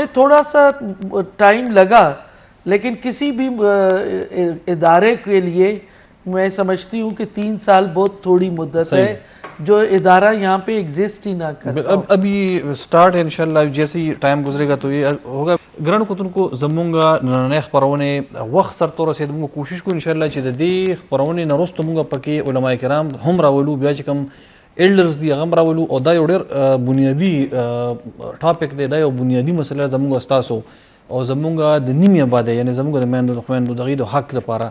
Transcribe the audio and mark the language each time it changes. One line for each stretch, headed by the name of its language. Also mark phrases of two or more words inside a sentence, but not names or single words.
Urdu: تو ہمیں تھوڑا سا ٹائم لگا لیکن کسی بھی ادارے کے لیے میں سمجھتی ہوں کہ 3 سال بہت تھوڑی مدت ہے جو ادارہ یہاں پہ ایگزسٹ ہی نہ کرتا. ابھی سٹارٹ ہے انشاءاللہ، جیسے ہی ٹائم گزرے گا تو یہ ہوگا.
Pashto: ګرانو کتونکو زمونږ نننۍ خپرونې وخت سرته ورسېد، موږ کوشش کوو انشاءالله چې د دې خپرونې نه وروسته موږ پکې علما کرام هم راولو، بیا چې کوم ایلډرز دي هغه هم راولو. او دا یو ډېر بنیادي ټاپک دی، دا یو بنیادي مسله زمونږ ستاسو او زمونږ د نیمې آبادۍ یعنې زمونږ د میندو د خویندو د هغې د حق دپاره.